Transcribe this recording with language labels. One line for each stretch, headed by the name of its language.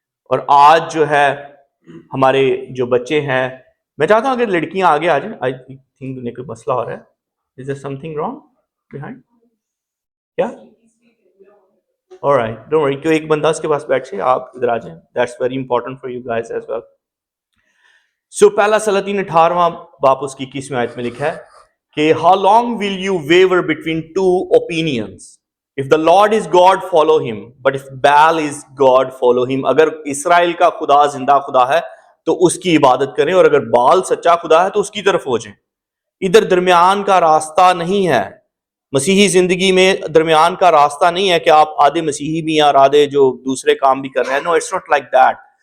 Urdu: اور آج جو ہے ہمارے جو بچے ہیں، میں چاہتا ہوں اگر لڑکیاں آگے آ جائیں.
English: I think
Urdu: انہیں کوئی مسئلہ ہو رہا ہے.
English: Is there something wrong behind?
Urdu: کیا؟
English: alright, don't worry.
Urdu: ایک بندہ اس کے پاس بیٹھے، آپ ادھر آ جائیں.
English: That's very important for you guys as well.
Urdu: So پہلا سلاطین 18واں باب اس کی 21ویں آیت میں لکھا ہے کہ
English: how long will you waver between two opinions? If the Lord is God, follow him. But if Baal is God, follow him.
Urdu: اگر اسرائیل کا خدا زندہ خدا ہے تو اس کی عبادت کریں، اور اگر بال سچا خدا ہے تو اس کی طرف ہو جائیں. ادھر درمیان کا راستہ نہیں ہے. مسیحی زندگی میں درمیان کا راستہ نہیں ہے کہ آپ آدھے مسیحی بھی ہیں اور آدھے جو دوسرے کام بھی کر رہے ہیں.
English: No, it's not like that.